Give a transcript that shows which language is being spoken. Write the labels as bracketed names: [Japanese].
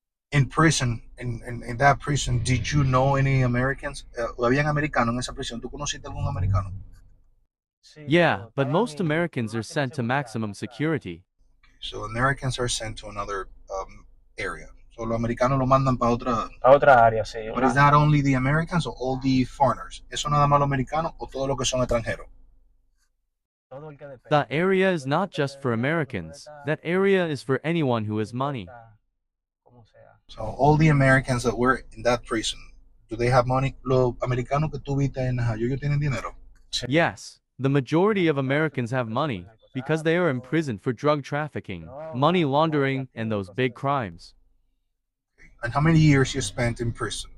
[English] In prison, in that prison, did you know any Americans? [Spanish] ¿Habían americanos en esa prisión? ¿Tú conociste algún americano? [English] Yeah, but most Americans are sent to maximum security. So Americans are sent to another area. [Spanish] So los americanos lo mandan para otra área, sí. [English] But is that only the Americans or all the foreigners? [Spanish] ¿Eso nada más los americanos o todos los que son extranjeros? [English] That area is not just for Americans. That area is for anyone who has money. So all the Americans that were in that prison, do they have money? [Spanish] Los americanos que tú viste en ellos tienen dinero? [English] Yes, the majority of Americans have money because they are imprisoned for drug trafficking, money laundering, and those big crimes. And how many years you spent in prison?